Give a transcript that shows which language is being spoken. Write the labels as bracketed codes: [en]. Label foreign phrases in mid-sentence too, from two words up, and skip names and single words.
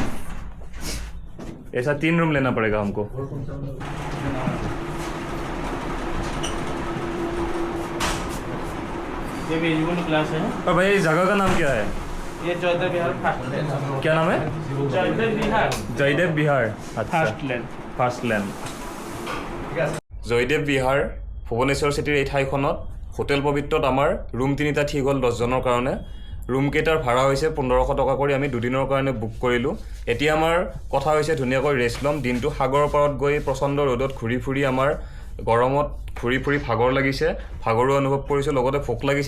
[hi] ऐसा 3 रूम लेना पड़ेगा हमको। ये वेजिबल क्लास है। और भैया इस जगह का नाम क्या है? ये जयदेव विहार फर्स्ट लैंड। क्या नाम है? जयदेव विहार जयदेव विहार। फर्स्ट लैंड। [as] ফাৰ্ষ্ট লেণ্ড। জয়দেৱ বিহাৰ ভুৱনেশ্বৰ চিটিৰ এই ঠাইখনত হোটেল পবিত্ৰত আমাৰ ৰুম 3টা ঠিক হ'ল 10 জনৰ কাৰণে। ৰুমকেইটাৰ ভাড়া হৈছে 1500 টকা কৰি আমি 2 দিনৰ কাৰণে বুক কৰিলোঁ। এতিয়া আমাৰ কথা হৈছে ধুনীয়াকৈ ৰেষ্ট ল'ম, দিনটো সাগৰৰ পাৰত গৈ প্ৰচণ্ড ৰ'দত ঘূৰি ফুৰি আমাৰ গৰমত ঘূৰি ফুৰি ভাগৰ লাগিছে, ভাগৰুৱা অনুভৱ কৰিছোঁ, লগতে ভোক লাগিছে।